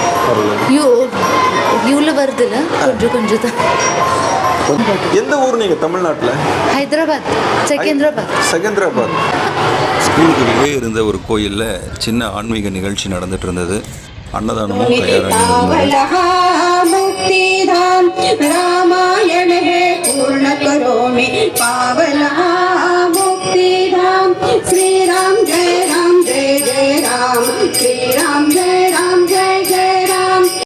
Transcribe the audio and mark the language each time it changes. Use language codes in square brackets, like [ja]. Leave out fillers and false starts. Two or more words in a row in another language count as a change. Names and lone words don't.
[ta] இவ்வளோ வருதுல்ல, கொஞ்சம் கொஞ்சம் தான். எந்த ஊர் நீங்கள் தமிழ்நாட்டில்? ஹைதராபாத், செகந்திராபாத். ஸ்கூலுக்கு வெளியே இருந்த ஒரு கோயிலில் சின்ன ஆன்மீக நிகழ்ச்சி நடந்துட்டு இருந்தது. அன்னதானமும் தயாராக [hi] श्रीराम जय राम जय जय राम, श्रीराम जय राम जय जय राम.